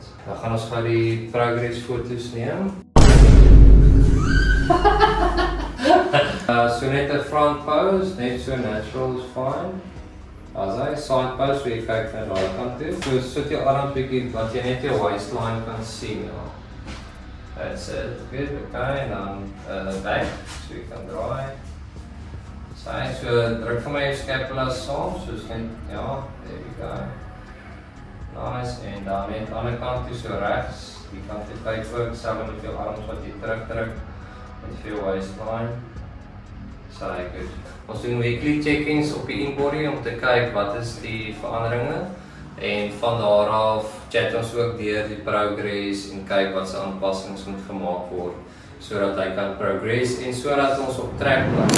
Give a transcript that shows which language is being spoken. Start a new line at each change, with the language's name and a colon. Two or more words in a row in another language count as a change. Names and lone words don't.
Afrikaans: Dan gaan ons gou die progress foto's neem. So net 'n front pose, net so
English: natural is fine.
Afrikaans: As hy
English: side pose,
Afrikaans: so jy kyk na daai kant toe. So sit jou arms bietjie wat jy net jou waistline kan sien. Ja.
English: That's it. Good,
Afrikaans: okay, en dan back, so jy kan draai. So druk vir my jou scapula saam, soos net, ja,
English: there we go. Nice,
Afrikaans: en dan net aan die ander kant toe, so regs, die kant toe kyk ook, selfs met jou arms wat jy terugdruk, met jou waistline.
English: So good.
Afrikaans: Ons doen
English: weekly check-ins
Afrikaans: op die in-body om te kyk wat is die veranderinge. En van daar af chat ons ook deur die progress en kyk wat se aanpassings moet gemaak word sodat hy kan progress en sodat ons op trek bly.